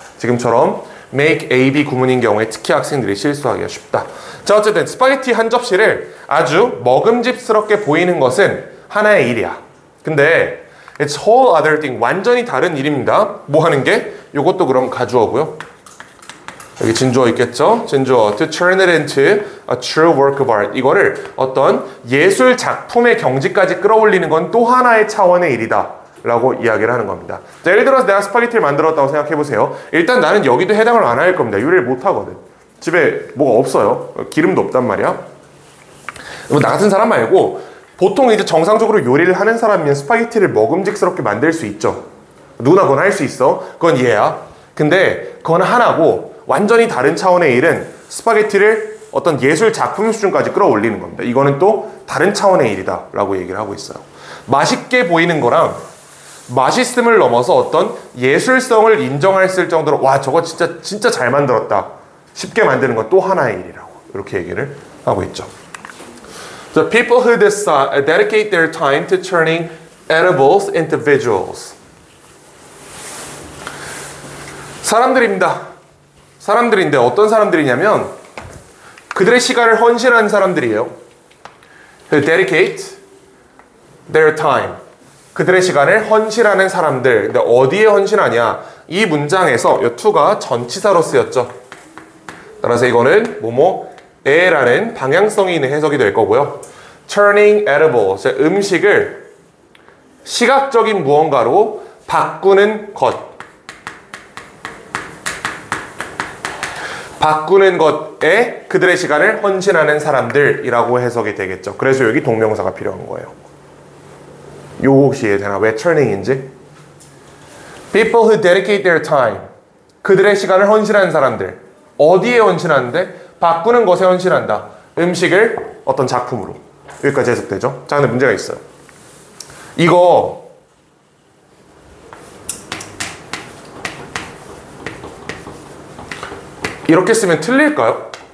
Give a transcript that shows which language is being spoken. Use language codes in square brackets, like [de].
[ko] 지금처럼 make A, B 구문인 경우에 특히 학생들이 실수하기가 쉽다. 자, 어쨌든 스파게티 한 접시를 아주 먹음직스럽게 보이는 것은 하나의 일이야. 근데 [en] it's whole other thing, [ko] 완전히 다른 일입니다. 뭐 하는 게? 요것도 그럼 가주어고요. 여기 진주어 있겠죠? [en] 진주어 to turn it into a true work of art. [ko] 이거를 어떤 예술 작품의 경지까지 끌어올리는 건 또 하나의 차원의 일이다 라고 이야기를 하는 겁니다. 자, 예를 들어서 내가 스파게티를 만들었다고 생각해보세요. 일단 나는 여기도 해당을 안 할 겁니다. 요리를 못 하거든. 집에 뭐가 없어요. 기름도 없단 말이야. 나 같은 사람 말고 보통 이제 정상적으로 요리를 하는 사람이면 스파게티를 먹음직스럽게 만들 수 있죠. 누구나 그건 할 수 있어. 그건 얘야. 근데 그건 하나고 완전히 다른 차원의 일은 스파게티를 어떤 예술 작품 수준까지 끌어올리는 겁니다. 이거는 또 다른 차원의 일이다 라고 얘기를 하고 있어요. 맛있게 보이는 거랑 맛있음을 넘어서 어떤 예술성을 인정할 수 있을 정도로 와 저거 진짜 잘 만들었다 쉽게 만드는 건 또 하나의 일이라고 이렇게 얘기를 하고 있죠. [en] The people who dedicate their time to turning edibles into visuals. [ko] 사람들입니다. 사람들인데 어떤 사람들이냐면 그들의 시간을 헌신하는 사람들이에요. [en] Who dedicate their time. [ko] 그들의 시간을 헌신하는 사람들. 근데 어디에 헌신하냐? 이 문장에서 이 to가 전치사로 쓰였죠. 따라서 이거는 뭐뭐에라는 방향성이 있는 해석이 될 거고요. [en] Turning edible, [ko] 음식을 시각적인 무언가로 바꾸는 것. 바꾸는 것에 그들의 시간을 헌신하는 사람들이라고 해석이 되겠죠. 그래서 여기 동명사가 필요한 거예요. 요거 혹시 이해되나? 왜 turning인지? [en] People who dedicate their time. [ko] 그들의 시간을 헌신하는 사람들. 어디에 헌신하는데? 바꾸는 것에 헌신한다. 음식을 어떤 작품으로. 여기까지 해석되죠? 자, 근데 문제가 있어요. 이거 이렇게 쓰면 틀릴까요?